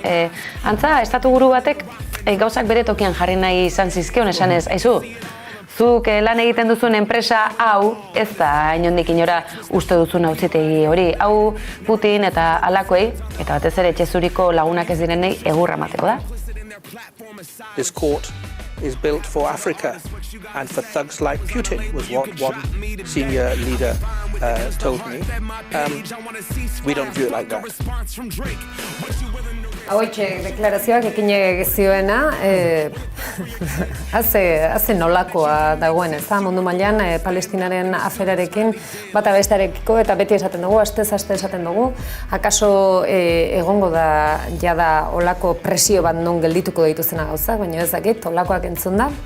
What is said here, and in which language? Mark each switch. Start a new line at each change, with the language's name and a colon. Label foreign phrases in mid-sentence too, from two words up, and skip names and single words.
Basque: Antza, estatu buru batek gauzak bere tokian jarri nahi izan zizkion, esan ez, aizu, zuk lan egiten duzun enpresa hau, ez da inondik inora uste duzun auzitegi hori, hau Putin eta alakoei, eta batez ere etxezuriko lagunak ez direnei egurra emateko da.
English: This court is built for Africa and for thugs like Putin, was what one senior leader told me. We don't view it like that.
Basque: Hauetxe deklarazioak ekin zioena, haze nolakoa dagoen, ez da, mundu mailan Palestinaren aferarekin bata bestearekiko eta beti esaten dugu, astez esaten dugu, akaso egongo da jada olako presio bat non geldituko dituzena gauzak, baina ez dakit, olakoak entzun da.